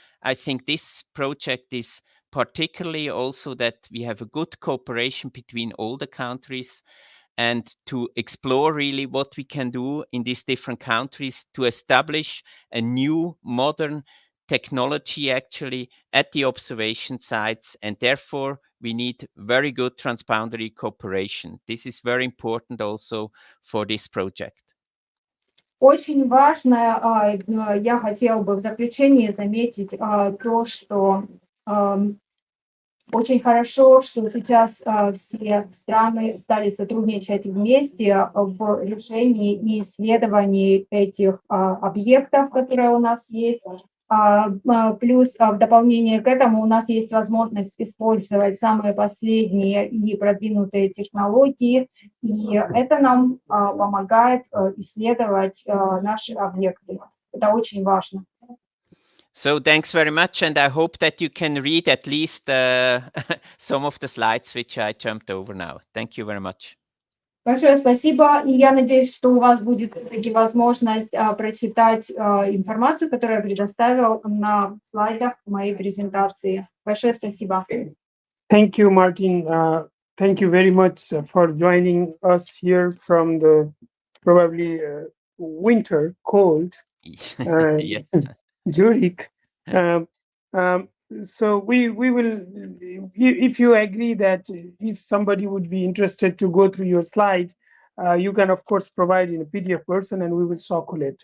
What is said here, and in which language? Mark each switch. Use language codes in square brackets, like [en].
[en] I think this project is particularly also that we have a good cooperation between all the countries, and to explore really what we can do in these different countries to establish a new modern technology actually at the observation sites, and therefore we need very good transboundary cooperation. This is very important also for this project. [ru] Очень важно, я хотела бы в заключение заметить то, что очень хорошо, что сейчас все страны стали сотрудничать вместе в решении и исследовании этих объектов, которые у нас есть. Плюс в дополнение к этому у нас есть возможность использовать самые последние и продвинутые технологии, и это нам помогает исследовать наши объекты. Это очень важно. [en] So thanks very much, and I hope that you can read at least some of the slides which I jumped over now. Thank you very much. [ru] Большое спасибо, и я надеюсь, что у вас будет все-таки возможность прочитать информацию, которую я предоставил на слайдах моей презентации. Большое спасибо. [en] Thank you, Martin. Thank you very much for joining us here from the probably winter cold Yes. Zurich. So we will, if you agree that if somebody would be interested to go through your slide, you can of course provide in a PDF version and we will circulate.